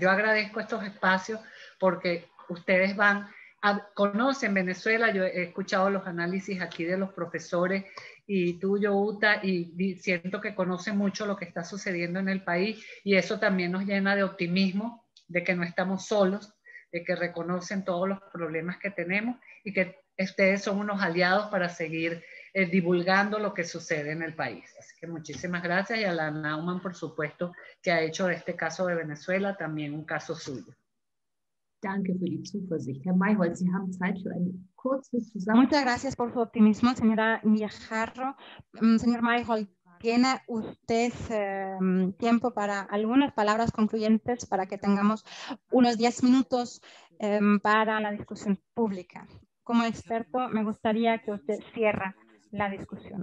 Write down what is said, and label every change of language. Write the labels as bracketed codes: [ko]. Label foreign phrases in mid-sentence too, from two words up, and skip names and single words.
[es] Yo agradezco estos espacios porque ustedes conocen Venezuela, yo he escuchado los análisis aquí de los profesores y tuyo, Uta, y siento que conocen mucho lo que está sucediendo en el país y eso también nos llena de optimismo, de que no estamos solos, de que reconocen todos los problemas que tenemos y que ustedes son unos aliados para seguir divulgando lo que sucede en el país. Así que muchísimas gracias y a la Naumann, por supuesto, que ha hecho de este caso de Venezuela también un caso suyo. [de] Danke für die Zuversicht. Herr Mayholt, Sie haben Zeit für eine kurze Zusammenfassung. [es] Muchas gracias por su optimismo, señora Guijarro. Señor Mayholt, ¿tiene usted tiempo para algunas palabras concluyentes para que tengamos unos 10 minutos para la discusión pública? Como experto, me gustaría que usted cierre la discusión.